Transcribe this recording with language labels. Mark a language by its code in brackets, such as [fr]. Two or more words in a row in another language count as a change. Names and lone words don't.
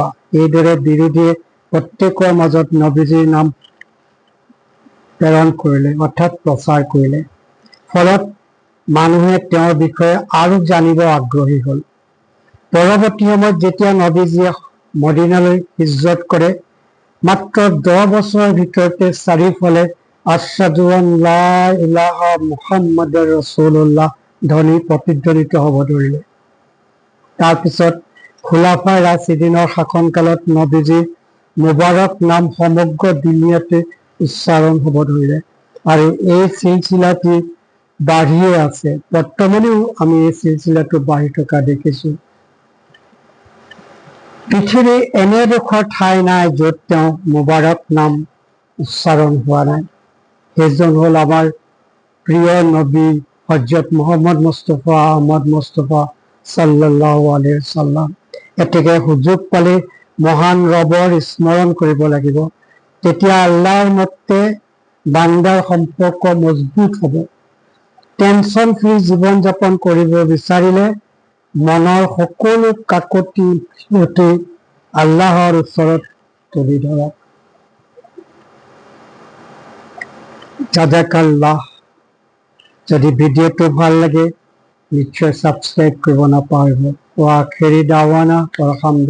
[as] এইদৰে বিৰোধীয়ে প্ৰত্যেকৰ মাজত নবীজীৰ নাম প্ৰেৰণ কৰিলে, অৰ্থাৎ প্ৰচাৰ কৰিলে। ফলত মানুহে তেওঁৰ বিষয়ে আৰু জানিব আগ্ৰহী হ'ল। পৰৱৰ্তী সময়ত যেতিয়া নবীজীয়ে মদিনালৈ হিজৰত কৰে, মাত্ৰ 10 বছৰৰ ভিতৰতে চাৰিওফালে [ar] أشهد أن لا إله محمد رسول الله [as] ধ্বনি প্ৰতিধ্বনিত হ'ব ধৰিলে। তাৰপিছত খুলাফায়ে ৰাছিদিনৰ শাসনকালত নবীজীৰ মুবাৰক নাম সমগ্ৰ দুনিয়াতে উচ্চাৰণ হ'ব ধৰিলে আৰু এই চিলচিলাটি বাঢ়িয়ে আছে। বৰ্তমানেও আমি এই চিলচিলাটো বাঢ়ি থকা দেখিছোঁ। পৃথিৱীৰ এনেডোখৰ ঠাই নাই য'ত তেওঁ মুবাৰক নাম উচ্চাৰণ হোৱা নাই। সেইজন হ'ল আমাৰ প্ৰিয় নবী হযৰত মুহাম্মদ মুস্তাফা আহমদ মুস্তাফা [ar] صلى الله عليه وسلم. [as] এতেকে সুযোগ পালে মহান ৰবৰ স্মৰণ কৰিব লাগিব। তেতিয়া আল্লাহৰ মতে বান্দাৰ সম্পৰ্ক মজবুত হ'ব। [en] tension free [as] জীৱন যাপন কৰিব বিচাৰিলে মনৰ সকলো কাকতি মিনতি আল্লাহৰ ওচৰত তুলি ধৰক। জাযাকাল্লাহ। যদি ভিডিঅ'টো ভাল লাগে নিশ্চয় ছাবস্ক্ৰাইব কৰিব নাপাহৰিব। [ar] وآخر دعوانا الحمد لله.